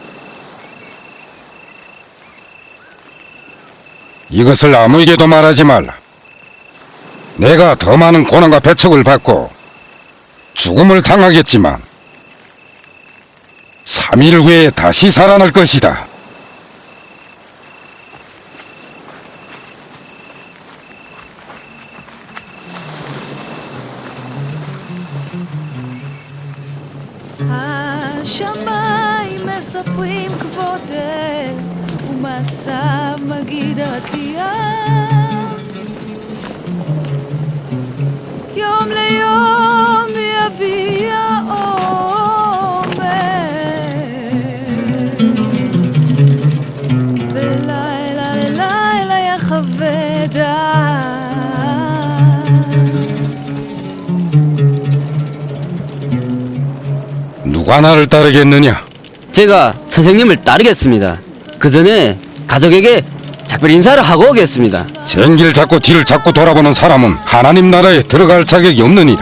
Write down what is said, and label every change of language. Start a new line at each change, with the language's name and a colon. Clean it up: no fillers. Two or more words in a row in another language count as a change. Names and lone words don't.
Korean: 이것을 아무에게도 말하지 말라. 내가 더 많은 고난과 배척을 받고 죽음을 당하겠지만 3일 후에 다시 살아날 것이다.
Hebrew: השמיים מספרים כבודך ומעשיו מגיד הרקיע יום ליום יביע עומר ולילה ללילה יחווה דעת
Korean: 누가 나를 따르겠느냐? 제가 선생님을 따르겠습니다. 그 전에 가족에게 작별 인사를 하고 오겠습니다. 쟁길 잡고 뒤를 잡고 돌아보는 사람은 하나님 나라에 들어갈 자격이 없느니라.